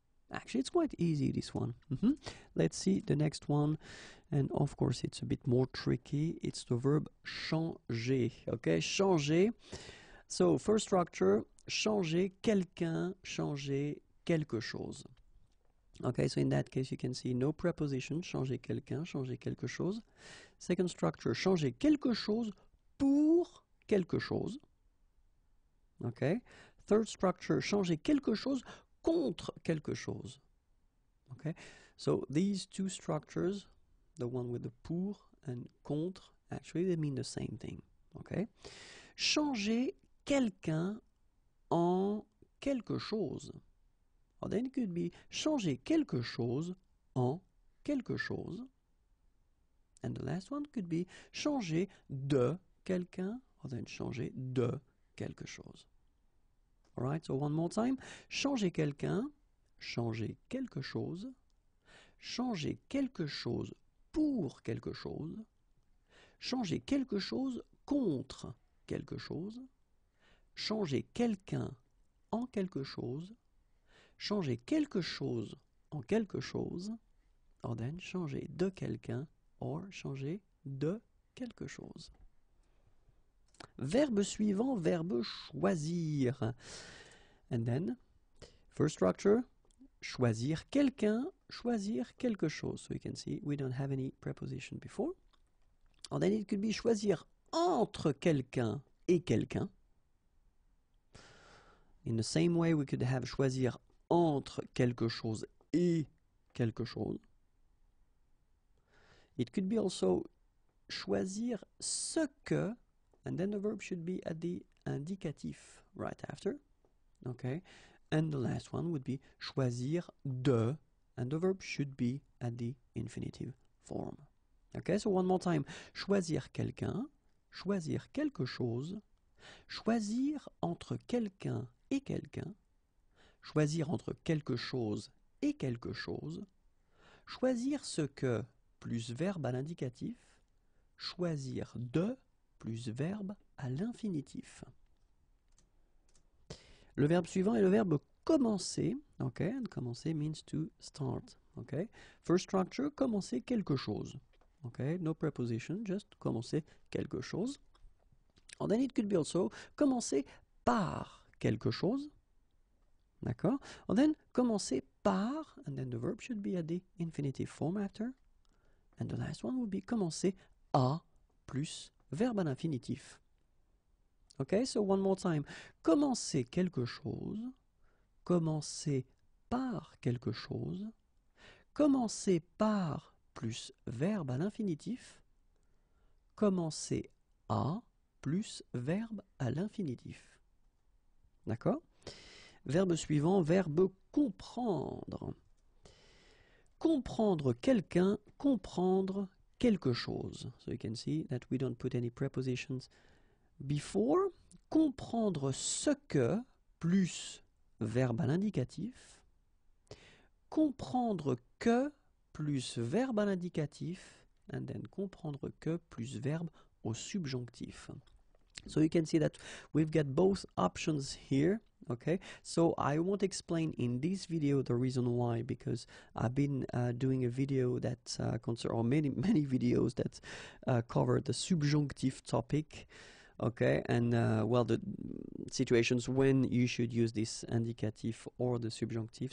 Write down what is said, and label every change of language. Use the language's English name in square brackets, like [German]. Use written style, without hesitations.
[English] Actually, it's quite easy, this one. Let's see the next one. And of course, it's a bit more tricky. It's the verb changer. Okay, changer. So, first structure, [French] changer quelqu'un, changer quelque chose. [English] Okay, so in that case, you can see no preposition, [French] changer quelqu'un, changer quelque chose. [English] Second structure, [French] changer quelque chose pour quelque chose. Okay. [English] Third structure, [French] changer quelque chose contre quelque chose. Okay. [English] So these two structures, the one with the pour and contre, actually they mean the same thing. Okay. [French] Changer quelqu'un en quelque chose. [English] Or then it could be [French] changer quelque chose en quelque chose. [English] And the last one could be [French] changer de quelqu'un, [English] or then [French] changer de quelque chose. [English] Alright, so one more time. [French] Changer quelqu'un, changer quelque chose, changer quelque chose pour quelque chose, changer quelque chose contre quelque chose, changer quelqu'un en quelque chose, changer quelque chose en quelque chose, or then changer de quelqu'un, or changer de quelque chose. Verbe suivant, verbe choisir. [English] And then, first structure, [French] choisir quelqu'un, choisir quelque chose. [English] So you can see we don't have any preposition before. And then it could be [French] choisir entre quelqu'un et quelqu'un. [English] In the same way, we could have [French] choisir entre quelque chose et quelque chose. [English] It could be also [French] choisir ce que, [English] and then the verb should be at the indicatif right after. Okay, and the last one would be choisir de, and the verb should be at the infinitive form. Okay, so one more time. [French] Choisir quelqu'un, choisir quelque chose, choisir entre quelqu'un et quelqu'un, choisir entre quelque chose et quelque chose, choisir ce que plus verbe à l'indicatif, choisir de plus verbe à l'infinitif. Le verbe suivant est le verbe commencer. [English] Okay, and commencer means to start. Okay, first structure, [French] commencer quelque chose. [English] Okay, no preposition, just commencer quelque chose. And then it could be also [French] commencer par quelque chose. D'accord? [English] And then commencer par, and then the verb should be at the infinitive form after. And the last one would be [French] commencer à plus verbe à l'infinitif. [English] Okay, so one more time. [French] Commencer quelque chose, commencer par quelque chose, commencer par plus verbe à l'infinitif, commencer à plus verbe à l'infinitif. D'accord? Verbe suivant, verbe comprendre. Comprendre quelqu'un, comprendre quelque chose. [English] So you can see that we don't put any prepositions before. [French] Comprendre ce que plus verbe à l'indicatif. Comprendre que plus verbe à l'indicatif. [English] And then [French] comprendre que plus verbe au subjonctif. [English] So you can see that we've got both options here. Okay, so I won't explain in this video the reason why, because I've been doing a video that or many videos that cover the subjunctive topic. Okay, and well, the situations when you should use this indicatif or the subjunctive.